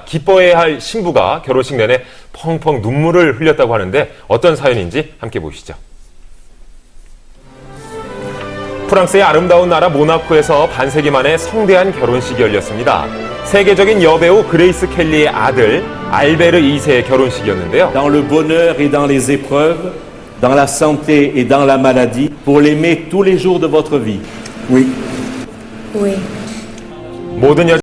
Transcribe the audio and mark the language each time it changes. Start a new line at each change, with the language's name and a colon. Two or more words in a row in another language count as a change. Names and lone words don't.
Korean: 기뻐해야 할 신부가 결혼식 내내 펑펑 눈물을 흘렸다고 하는데 어떤 사연인지 함께 보시죠. 프랑스의 아름다운 나라 모나코에서 반세기 만에 성대한 결혼식이 열렸습니다. 세계적인 여배우 그레이스 켈리의 아들 알베르 2세의 결혼식이었는데요.
French: Dans le bonheur et dans les épreuves, dans la santé et dans la maladie, pour l'aimer tous les jours de votre vie. Oui. Oui.
Korean: 모든